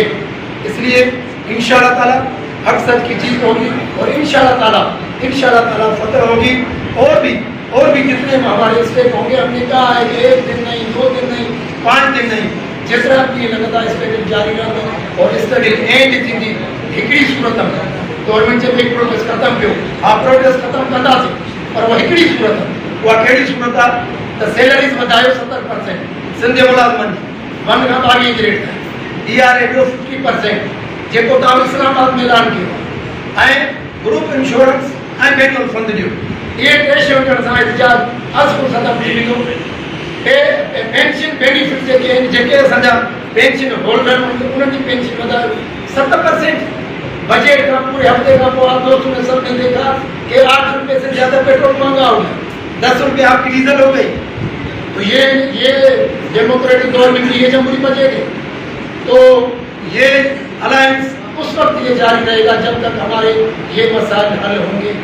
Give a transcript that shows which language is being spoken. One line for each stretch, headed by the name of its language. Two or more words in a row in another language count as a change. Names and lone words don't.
Urdu: اس لیے ان شاء اللہ تعالیٰ حق سچ کی جیت ہوگی اور ان شاء اللہ تعالیٰ فتح ہوگی. اور بھی جتنے ہمارے اسٹیپ ہوں گے، ہم نے کہا ہے کہ 1 دن نہیں، 2 دن نہیں، 5 دن نہیں، جتنا بھی لگاتار اسٹرگل جاری
Sindhi: रहंदो और स्ट्रगल एंड थींदी। हिकिड़ी सूरत में गवर्नमेंट जब एक प्रोटेस्ट खत्म कयो, आप प्रोटेस्ट खत्म कंदासीं, पर वो हिकिड़ी सूरत आहे। उहा कहिड़ी सूरत आहे त सैलरीज़ वधायो 70% सिंध जे मुलाज़िमनि जी 1 खां 22 ग्रेड ताईं, DRA ॾियो 50% जेको तव्हां इस्लामाबाद में ऐलान कयो आहे, ऐं
English: group insurance
Sindhi: ऐं बैनुल फंड ॾियो। ये 3 शयुनि सां एहतिजाज अज़ ख़त्म थी वेंदो।
English: pension benefit
Sindhi: जेके असांजा
English: pension holder
Sindhi: उन्हनि जी पेंशन वधायो 70%।
Urdu: بجٹ کا پورے ہفتے کا آپ دوستوں نے سب نے دیکھا کہ 8 روپے سے زیادہ پیٹرول مہنگا ہو گیا، 10 روپے آپ کی ڈیزل ہو گئی. تو یہ
English: democratic government
Urdu: کی یہ جمہوری بجٹ ہے. تو یہ الائنس اس وقت یہ جاری رہے گا جب تک ہمارے یہ مسائل حل ہوں گے.